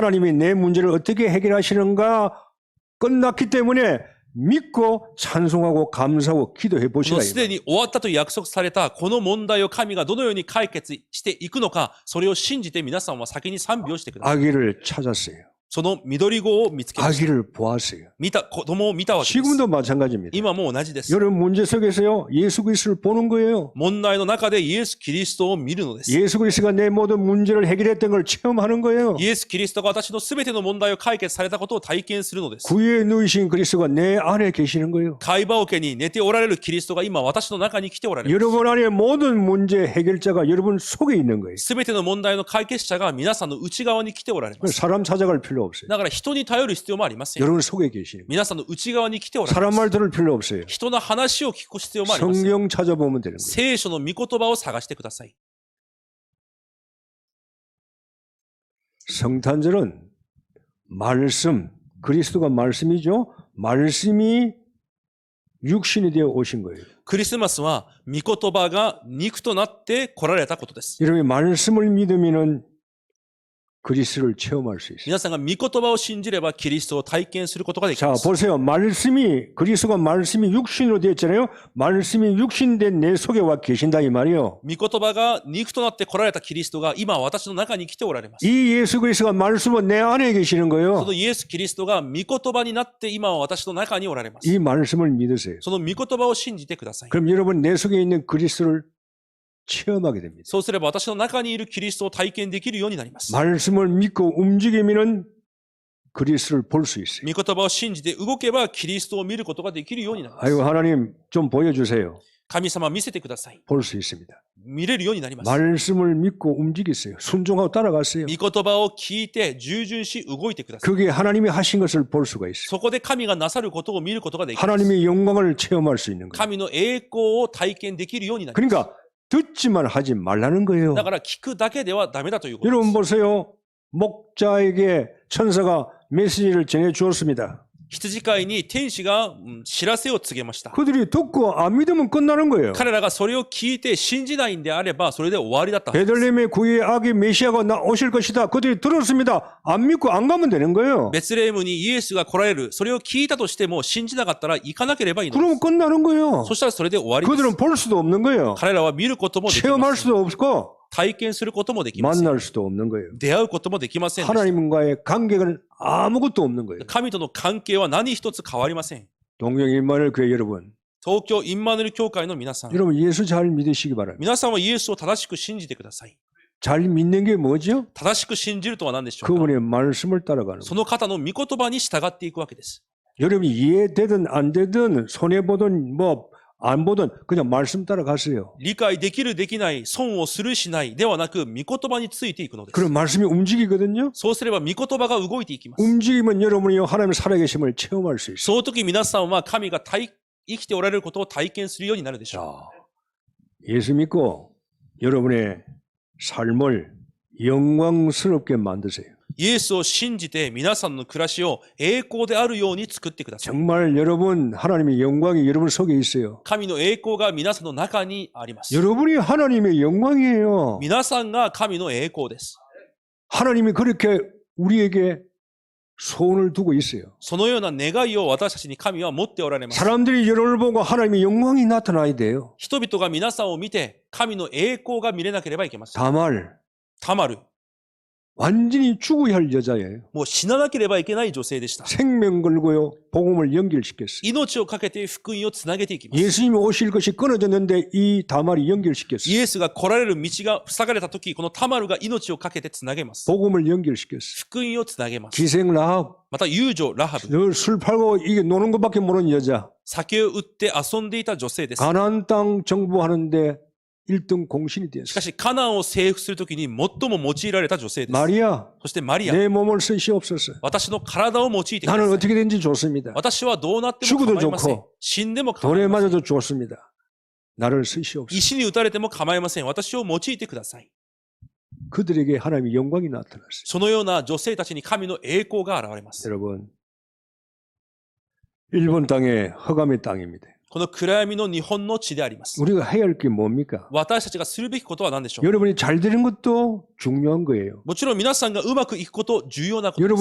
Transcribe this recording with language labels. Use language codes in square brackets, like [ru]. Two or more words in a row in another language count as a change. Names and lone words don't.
[ko] 하나님이 내 문제를 어떻게 해결하시는가 끝났기 때문에 믿고 찬송하고 감사하고 기도해 [ja] こ [ko] 보시라. [ja] のすでに終わったと約束されたこの問題を神がどのように解決していくのか、それを信じて皆さんは先に賛美をしてください。 [ko] 아기를 찾았어요. [ja] その緑子を見つけました。 [ko] 아기를 보았어요. [ja] 子供を見たわけです。 [ko] 지금도 마찬가지입니다. [ja] 今も同じです。 [ko] 여러분 문제 속에서요 예수 그리스도를 보는 거예요. [ja] 問題の中でイエス・キリストを見るのです。 [ko] 예수 그리스도가 내 모든 문제를 해결했던 걸 체험하는 거예요. [ja] イエス・キリストが私のすべての問題を解決されたことを体験するのです。 [ko] 구유에 누이신 그리스도가 내 안에 계시는 거예요. [ja] 貝羽桶に寝ておられるキリストが今私の中に来ておられます。 [ko] 여러분 안에 모든 문제 해결자가 여러분 속에 있는 거예요. [ja] すべての問題の解決者が皆さんの内側に来ておられます。 [ko] 사람 찾아갈 필요 없어요. [ja] だから人に頼る必要もありません。 [ko] 여러분 속에 계시는 거예요. [ja] 皆さんの内側に来ておられま [ko] 사람 [ja] す。 [ko] 말 들을 필요 없어요. [ja] 人の話を聞く必要もありません。 [ko] 성경 찾아보면 되는 거예요. [ja] 聖書の御言葉を探してください。 [ko] 성탄절은 말씀, 그리스도가 말씀이죠. 말씀이 육신이 되어 오신 거예요. [ja] クリスマスは御言葉が肉となって来られたことです。 [ko] 여러분이 말씀을 믿으면은 그리스도를 체험할 수 있어요. [ja] 皆さんが御言葉を信じればキリストを体験することができ [ko] 자, [ja] ます。 [ko] 보세요. 그리스도가 말씀이 육신으로 되었잖아요. 말씀이 육신된 내 속에 와 계신다 이 말이요. [ja] 御言葉が肉となって来られたキリストが今私の中に来ておられます。 [ko] 이 예수 그리스도가 말씀은 내 안에 계시는 [ja] そ [ko] 거예요. [ja] のイエス・キリストが御言葉になって今は私の中におられます。 [ko] 이 말씀을 믿으세요. [ja] その御言葉を信じてください。 [ko] 그럼 여러분 내 속에 있는 그리스도를 체험하게 됩니다. [ja] そうすれば私の中にいるキリストを体験できるようになります。 [ko] 말씀을 믿고 움직이면은 그리스도를 볼 수 있어요. [ja] 御言葉を信じて動けばキリストを見ることができるようになります。 [ko] 아이고 하나님 좀 보여주세요. [ja] 神様見せてください。 [ko] 볼 수 있습니다. [ja] 見れるようになります。 [ko] 말씀을 믿고 움직이세요. 순종하고 따라갔어요. [ja] 御言葉を聞いて従順し動いてください。 [ko] 그게 하나님이 하신 것을 볼 수가 있어요. [ja] そこで神がなさることを見ることができます。 [ko] 하나님의 영광을 체험할 수 있는 거예요. [ja] 神の栄光を体験できるようになります。 [ko] 그러니까 듣지만 하지 말라는 거예요. [ja] だから聞くだけではダメだということで [ko] 여러분 [ja] す。 [ko] 보세요. 목자에게 천사가 메시지를 전해 주었습니다. [ja] 羊飼いに天使が知らせを告げました。 [ko] 그들이 듣고 안 믿으면 끝나는 거예요. [ja] 彼らがそれを聞いて信じないんであればそれで終わりだったはずです。 [ko] 베들레헴의 구의 아기 메시아가 오실 것이다. 그들이 들었습니다. 안 믿고 안 가면 되는 거예요. [ja] ベツレヘムにイエスが来られる。それを聞いたとしても信じなかったら行かなければいいので [ko] 그러면 [ja] す。 [ko] 끝나는 거예요. [ja] そしたらそれで終わりで [ko] 그들은 [ja] す。 [ko] 볼 수도 없는 거예요. [ja] 彼らは見ることもできま [ko] 체험할 [ja] せん。 [ko] 수도 없고 [ja] 体験することもできません。 [ko] 만날 수도 없는 거예요. [ja] 出会うこともできませんでした。 [ko] 하나님과의 관계는 아무것도 없는 거예요. [ja] 神との関係は何一つ変わりません。 [ko] 동경 임마누엘 교회 여러분, [ja] 東京インマヌエル教会の皆さん、 [ko] 여러분 예수 잘 믿으시기 바랍니다. [ja] 皆さんはイエスを正しく信じてください。 [ko] 잘 믿는 게 뭐죠? [ja] 正しく信じるとは何でしょうか。 [ko] 그분의 말씀을 따라가는 [ja] そ [ko] 거예요. [ja] の方の御言葉に従っていくわけです。 [ko] 여러분이 이해되든 안 되든 손해보든 뭐 안 보든 그냥 말씀 따라가세요. [ja] 理解できるできない、損をするしないではなく、御言葉についていくのです。 [ko] 그럼 말씀이 움직이거든요. [ja] そうすれば御言葉が動いていきます。 [ko] 움직이면 여러분이 하나님 살아계심을 체험할 수 있어요. [ja] その時皆さんは神が生きておられることを体験するようになるでしょ [ko] 자, 예수 믿고 여러분의 삶을 영광스럽게 만드세요. [ja] う。イエスを信じて皆さんの暮らしを栄光であるように作ってください。 [ko] 정말 여러분 하나님의 영광이 여러분 속에 있어요. [ja] 神の栄光が皆さんの中にあります。 [ko] 여러분이 하나님의 영광이에요. [ja] 皆さんが神の栄光です。 [ko] 하나님이 그렇게 우리에게 소원을 두고 있어요. [ja] そのような願いを私たちに神は持っておられます。 [ko] 사람들이 여러분을 보고 하나님의 영광이 나타나야 돼요. [ja] 人々が皆さんを見て神の栄光が見れなければいけません。 [ko] 다말 [ja] タマル、 [ko] 완전히 죽어야 할 여자예요. [ja] もう死ななければいけない女性でした。 [ko] 생명 걸고요. 복음을 연결시켰어요. [ja] 命をかけて福音をつなげていきます。 [ko] 예수님이 오실 것이 끊어졌는데 이 다말이 연결시켰어요. [ja] イエスが来られる道が塞がれた時、このタマルが命をかけてつなげます。 [ko] 복음을 연결시켰어요. [ja] 福音をつなげます。 [ko] 기생 라합, [ja] また遊女ラハブ、 [ko] 늘 술 팔고 이게 노는 것밖에 모르는 여자. [ja] 酒を売って遊んでいた女性です。 [ko] 가나안 땅 정부하는데 1등 공신이 [ja] し [ko] 되었어요. [ja] かしカナンを征服するときに最も用いられた女性です。 [ko] 마리아, [ja] そしてマリア、 [ko] 내 몸을 쓰시옵소서. [ja] 私の体を用いてくださ [ko] 나는 [ja] い。 [ko] 어떻게든지 좋습니다. [ja] 私はどうなっても [ko] 죽어도 [ja] 構いません [ko] 좋고 。 [ja] 死んでも構い [ko] 돌에 [ja] ません。 [ko] 맞아도 좋습니다. 나를 쓰시옵소서. [ja] 石に打たれても構いません。私を用いてください。 [ko] 그들에게 하나님의 영광이 나타났어요. [ja] そのような女性たちに神の栄光が現れます。 [ko] 여러분, 일본 땅의 허감의 땅입니다. [ja] この暗闇の日本の地であります。 [ko] 우리가 해야 할 게 뭡니까? [ja] 私たちがするべきことは何でしょうか。 [ko] 여러분이 잘 되는 것도 중요한 거예요. [ja] もちろん皆さんがうまくいくこと重要なことです。